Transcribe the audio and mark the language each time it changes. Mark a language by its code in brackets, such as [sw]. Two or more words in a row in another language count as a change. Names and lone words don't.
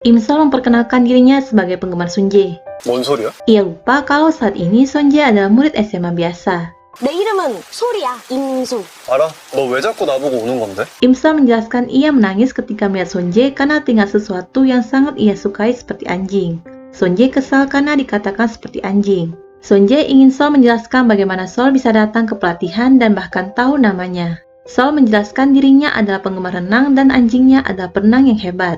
[id] Imsol memperkenalkan dirinya sebagai penggemar Sunjae. [ko] 뭔 소리야? [id] Ia lupa kalau saat ini Sunjae adalah murid SMA biasa. 내 이름은 소리야, 임소. 알아? 너 왜 자꾸 나보고 우는 건데? Imsol menjelaskan ia menangis ketika melihat Sunjae karena tinggal sesuatu yang sangat ia sukai seperti anjing. Sunjae kesal karena dikatakan seperti anjing. Sunjae ingin Sol menjelaskan bagaimana Sol bisa datang ke pelatihan dan bahkan tahu namanya. Sol menjelaskan dirinya adalah penggemar renang dan anjingnya adalah perenang yang hebat.